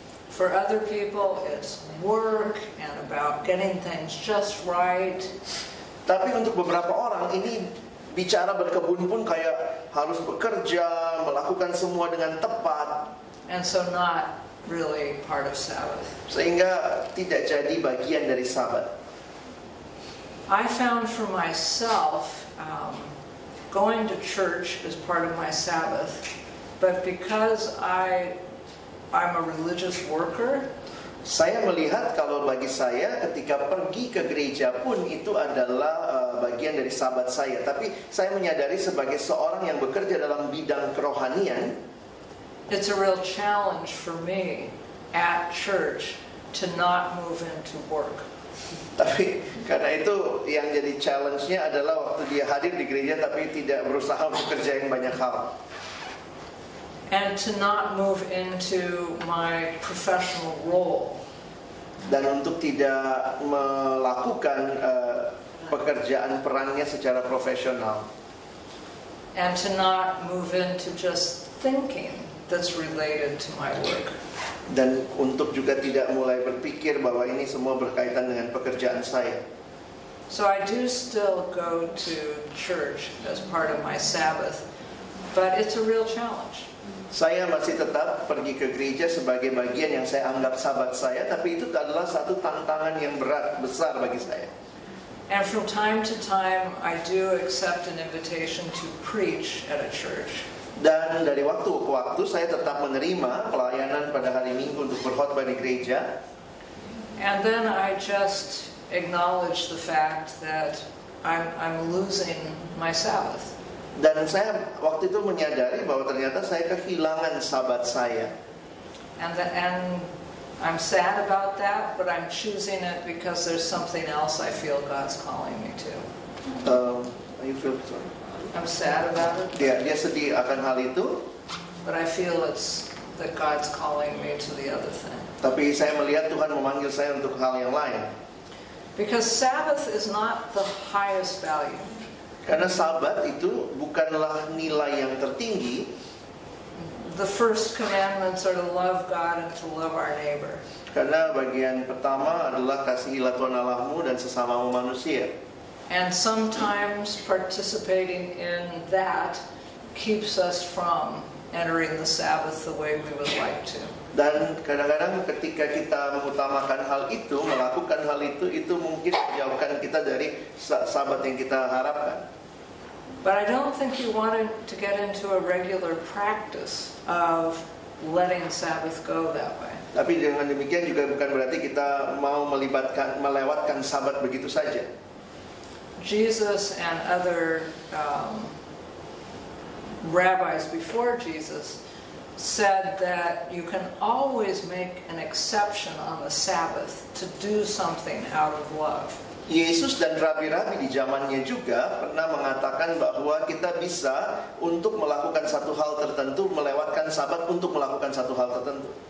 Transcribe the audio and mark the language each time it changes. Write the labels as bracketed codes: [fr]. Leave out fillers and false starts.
[en] For other people, it's work and about getting things just right. [id] Tapi untuk beberapa orang ini bicara berkebun pun kayak harus bekerja, melakukan semua dengan tepat. [en] And so not really part of Sabbath. [id] Sehingga tidak jadi bagian dari Sabat. [en] I found for myself, going to church is part of my Sabbath, but because I'm a religious worker, [id] saya melihat kalau bagi saya ketika pergi ke gereja pun itu adalah bagian dari Sabat saya. Tapi saya menyadari sebagai seorang yang bekerja dalam bidang kerohanian, [en] it's a real challenge for me at church to not move into work. [id] Tapi karena itu yang jadi challenge-nya adalah waktu dia hadir di gereja tapi tidak berusaha untuk kerjain banyak hal. [en] And to not move into my professional role. [id] Dan untuk tidak melakukan pekerjaan perannya secara profesional. [en] And to not move into just thinking that's related to my work. [id] Dan untuk juga tidak mulai berpikir bahwa ini semua berkaitan dengan pekerjaan saya. [en] So I do still go to church as part of my Sabbath, but it's a real challenge. [id] Saya masih tetap pergi ke gereja sebagai bagian yang saya anggap Sabat saya, tapi itu adalah satu tantangan yang besar bagi saya. [en] And from time to time, I do accept an invitation to preach at a church. [id] Dan dari waktu ke waktu saya tetap menerima pelayanan pada hari Minggu untuk berkhotbah di gereja. [en] And then I just acknowledge the fact that I'm losing my Sabbath. [id] Dan saya waktu itu menyadari bahwa ternyata saya kehilangan Sabat saya. [en] And I'm sad about that, but I'm choosing it because there's something else I feel God's calling me to. You feel sorry? I'm sad about it. [id] Dia sedih akan hal itu. [en] But I feel it's that God's calling me to the other thing. [id] Tapi saya melihat Tuhan memanggil saya untuk hal yang lain. [en] Because Sabbath is not the highest value. [id] Karena Sabat itu bukanlah nilai yang tertinggi. [en] The first commandments are to love God and to love our neighbor. [id] Karena bagian pertama adalah kasihilah Tuhan Allahmu dan sesamamu manusia. [en] And sometimes participating in that keeps us from entering the Sabbath the way we would like to. [id] Dan kadang-kadang ketika kita mengutamakan hal itu, melakukan hal itu mungkin menjauhkan kita dari Sabat yang kita harapkan. [en] But I don't think you want to get into a regular practice of letting Sabbath go that way. [id] Tapi dengan demikian juga bukan berarti kita mau melewatkan Sabat begitu saja. [en] Jesus and other rabbis before Jesus said that you can always make an exception on the Sabbath to do something out of love. [id] Yesus dan rabi-rabi di zamannya juga pernah mengatakan bahwa kita bisa untuk melakukan satu hal tertentu, melewatkan Sabat untuk melakukan satu hal tertentu.